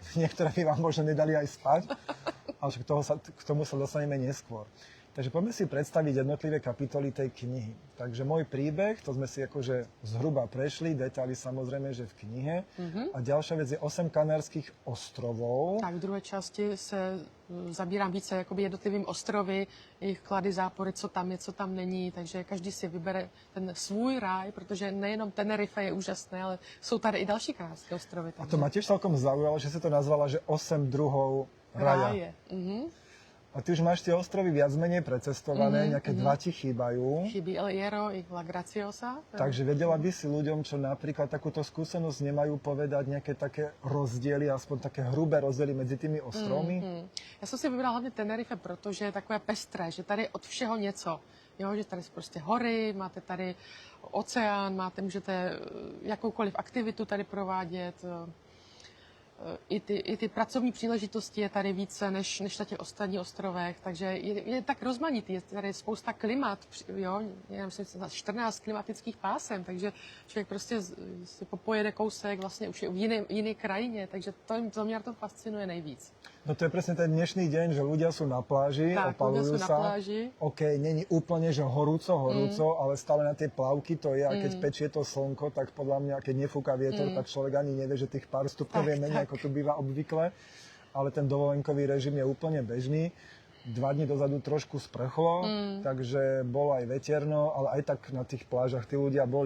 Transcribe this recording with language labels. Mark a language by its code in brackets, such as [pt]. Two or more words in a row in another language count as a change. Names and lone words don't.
[sk] Niektoré by vám možno nedali aj spať, ale však k tomu sa dostaneme neskôr. Takže poďme si predstaviť jednotlivé kapitoly tej knihy. Takže môj príbeh, to sme si akože zhruba prešli, detaily samozrejme, že v knihe. A ďalšia vec je 8 kanárskych ostrovov. [cs] Tak v druhé části se zabírám více jakoby jednotlivým ostrovy, jejich klady, zápory, co tam je, co tam není, takže každý si vybere ten svůj ráj, protože nejenom Tenerife je úžasné, ale jsou tady i další krásné ostrovy. [sk] A to ma tiež celkom zaujalo, že si to nazvala, že 8 druhov raja. [cs] ráje. [sk] A ty už máš tie ostrovy viac menej precestované, nejaké dva ti chýbajú. [cs] Chybí El Hierro i La Graciosa. [sk] Takže vedela by si ľuďom, čo napríklad takúto skúsenosť nemajú, povedať nejaké také rozdiely, aspoň také hrubé rozdiely medzi tými ostrovmi? [cs] Já jsem si vybrala hlavně Tenerife, protože je takové pestré, že tady je od všeho něco. Jo, že tady jsou prostě hory, máte tady oceán, můžete jakoukoliv aktivitu tady provádět. i ty pracovní příležitosti je tady více než na těch ostatních ostrovech, takže je tak rozmanitý, je tady spousta klimat, jo, já myslím, 14 klimatických pásem, takže člověk prostě si popojede kousek vlastně už je v jiné krajině, takže to mě to fascinuje nejvíc. [sk] No to je presne ten dnešný deň, že ľudia sú na pláži, Tak, opalujú ľudia sú na sa. pláži. OK, není úplne, že horúco, ale stále na tie plavky to je. A keď pečie to slnko, tak podľa mňa, keď nefúka vietor, tak človek ani nevie, že tých pár stupňov je menej, ako tu býva obvykle. Ale ten dovolenkový režim je úplne bežný. 2 dní dozadu trošku sprchlo, takže bolo aj veterno, ale aj tak na tých plážach tí ľudia boli.